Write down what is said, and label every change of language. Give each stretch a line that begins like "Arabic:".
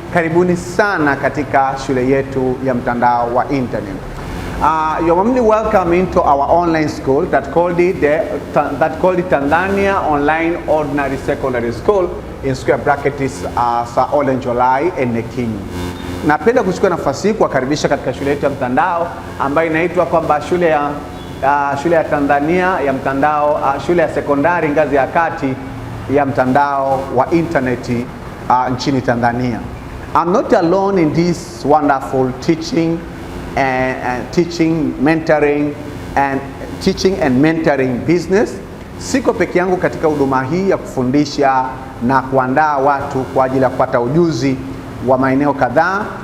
Swahili: Karibuni sana katika shule yetu ya mtandao wa internet.
English: You are warmly welcome into our online school that called it Tanzania Online Ordinary Secondary School, in square bracket is Olenjolai and Nekinyi.
Swahili: Napenda kuchukua nafasi hii kuwakaribisha katika shule yetu ya mtandao ambayo inaitwa kwamba shule ya Tanzania ya mtandao, shule ya sekondari ngazi ya kati ya mtandao wa interneti nchini Tanzania.
English: I'm not alone in this wonderful teaching and mentoring business.
Swahili: Siko peke yangu katika huduma hii ya kufundisha na kuandaa watu kwa ajili ya kupata ujuzi wa maeneo kadhaa.